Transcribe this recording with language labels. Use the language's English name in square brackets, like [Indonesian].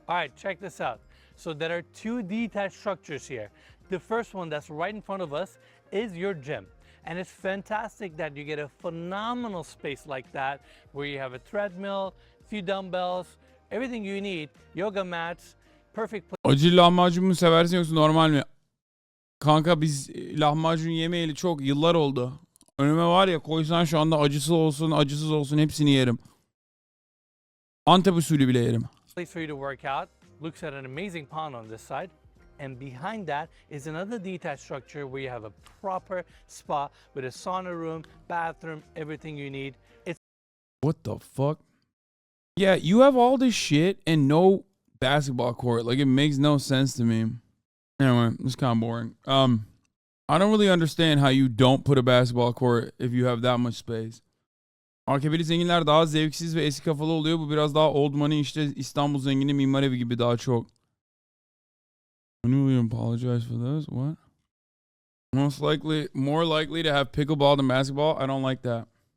[English] All right, check this out. So there are two detached structures here. The first one that's right in front of us is your gym. And it's fantastic that you get a phenomenal space like that where you have a treadmill, few dumbbells, everything you need, yoga mats, perfect place. [Turkish] Acı lahmacun mu seversin yoksa normal mi? Kanka biz lahmacun yemeyeli çok yıllar oldu. Önüme var ya koysan şu anda acısı olsun acısız olsun hepsini yerim. Antep usulü bile yerim. [English] Place for you to work out. Looks at an amazing pond on this side. And behind that is another detached structure where you have a proper spa with a sauna room, bathroom, everything you need. It's What the fuck? Yeah, you have all this shit and no basketball court. Like it makes no sense to me. Anyway, it's kind of boring. I don't really understand how you don't put a basketball court if you have that much space. [Turkish] AKP'li zenginler daha zevksiz ve eski kafalı oluyor. Bu biraz daha [English] old money [Turkish] işte İstanbul zengini mimar evi gibi daha çok. [English] When will you apologize for this? What? More likely to have pickleball than basketball? I don't like that.